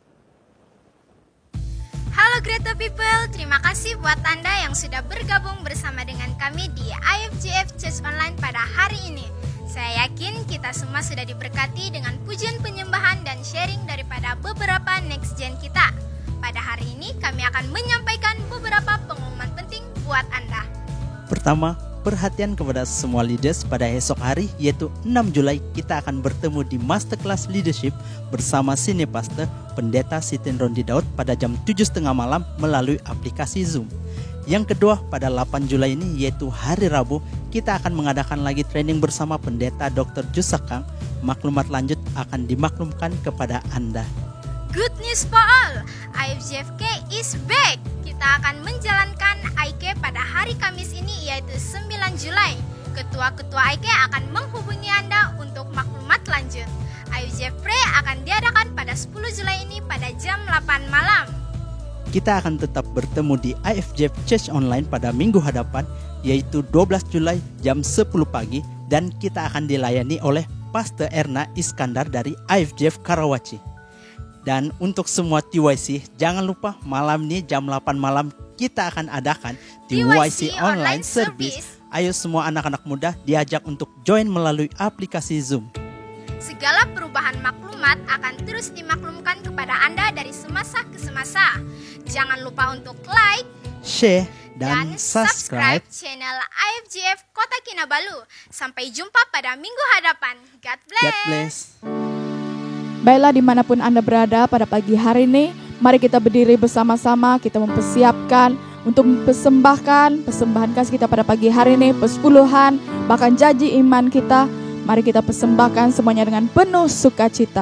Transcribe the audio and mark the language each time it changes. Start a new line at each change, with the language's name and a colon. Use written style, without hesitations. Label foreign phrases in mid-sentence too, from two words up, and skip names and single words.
Malay: Halo Greater People, terima kasih buat Anda yang sudah bergabung bersama dengan kami di IFJF Church Online pada hari ini. Saya yakin kita semua sudah diberkati dengan pujian penyembahan dan sharing daripada beberapa
English: next gen
Malay: kita. Pada hari ini kami akan menyampaikan beberapa pengumuman penting buat Anda. Pertama, perhatian kepada semua leaders pada esok hari, yaitu 6 Julai kita akan bertemu di Masterclass Leadership bersama Senior Pastor Pendeta Siti Rondi Daud pada jam 7.30 malam melalui aplikasi Zoom. Yang kedua, pada 8 Julai ini yaitu hari Rabu, kita akan mengadakan lagi training bersama Pendeta Dr. Jusakang. Maklumat lanjut akan dimaklumkan kepada Anda.
English: Good news for all, IFJFK is back.
Malay: Kita akan menjalankan IK pada hari Kamis ini yaitu 9 Julai. Ketua-ketua IK akan menghubungi Anda untuk maklumat lanjut. IFJF Pray akan diadakan pada 10 Julai ini pada jam 8 malam. Kita akan tetap bertemu di IFJF Church Online pada minggu hadapan, yaitu 12 Julai jam 10 pagi, dan kita akan dilayani oleh Pastor Erna Iskandar dari IFJF Karawaci. Dan untuk semua TYC, jangan lupa malam ini jam 8 malam kita akan adakan TYC Online Service. Ayo semua anak-anak muda diajak untuk join melalui aplikasi Zoom. Segala perubahan maklumat akan terus dimaklumkan kepada Anda dari semasa ke semasa. Jangan lupa untuk like, share, dan subscribe channel IFJF Kota Kinabalu. Sampai jumpa pada minggu hadapan.
English: God bless. God bless.
Malay: Baiklah, dimanapun Anda berada pada pagi hari ini, mari kita berdiri bersama-sama, kita mempersiapkan untuk mempersembahkan persembahan kasih kita pada pagi hari ini, persepuluhan, bahkan janji iman kita. Mari kita persembahkan semuanya dengan penuh sukacita.